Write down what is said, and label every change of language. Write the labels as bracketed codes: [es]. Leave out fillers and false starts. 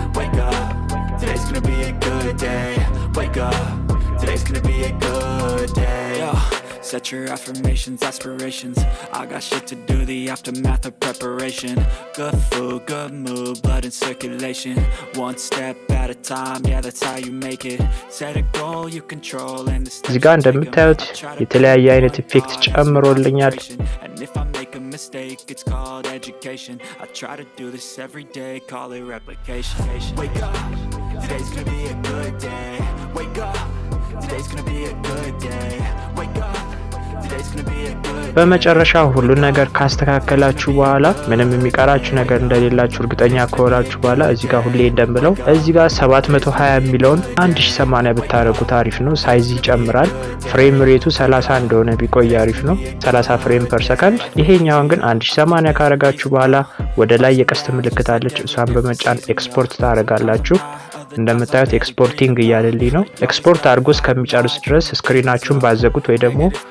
[en] Wake up, today's gonna be a good day. Wake up, today's gonna be a good day. Yo, set your affirmations, aspirations. I got shit to do, the aftermath of preparation. Good food, good mood, blood in circulation. One step at a time, yeah, that's how you make it. Set a goal you control and [am] እዚህ ጋር እንደምታዩት የተለያየ አይነት ኢፌክት ጨምሮልኛል። [en] If I make a mistake, it's called education. I try to do this every day, call it replication. Wake up, today's gonna be a good day. Wake up, today's gonna be a good day. Wake up, today's gonna be a good day. [am] በመጨረሻ ሁሉ ነገር ካስተካከላችሁ በኋላ ምንም የሚቀራችሁ ነገር እንደሌላችሁ እርግጠኛ ከሆናችሁ በኋላ እዚህ ጋር ሁሌ እንደምለው እዚህ ጋር 720 የሚለውን 1080 ብታረጉት አሪፍ ነው። ሳይዝ ይጨምራል። ፍሬም ሬቱ 30 እንደሆነ ቢቆይ አሪፍ ነው፣ 30 ፍሬም ፐር ሰከንድ። ይሄኛውን ግን 1080 ካረጋችሁ በኋላ ወደ ላይ የቀስት ምልክት አለች። እሷን በመጫን ኤክስፖርት ታረጋላችሁ። እንደምታዩት ኤክስፖርቲንግ እያለልኝ ነው። ኤክስፖርት አድርጎ እስከሚጨርስ ድረስ ስክሪናችሁን ባዘጉት ወይ ደግሞ